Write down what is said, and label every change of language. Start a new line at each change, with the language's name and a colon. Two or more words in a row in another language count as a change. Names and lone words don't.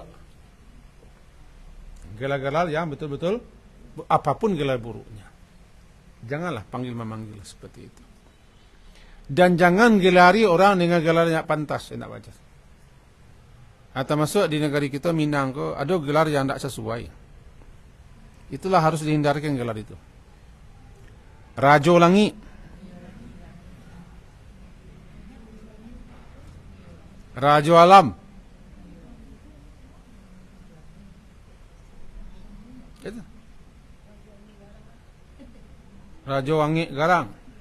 Indonesian: Gelar-gelar yang betul-betul apapun gelar buruknya. Janganlah panggil memanggil seperti itu. Dan jangan gelari orang dengan gelar yang pantas, tidak wajar. Atau masuk di negara kita Minang ko, ada gelar yang tidak sesuai. Itulah harus dihindarkan gelar itu. Rajo Langit. Rajo Alam. Itu. Rajo Angit Garang.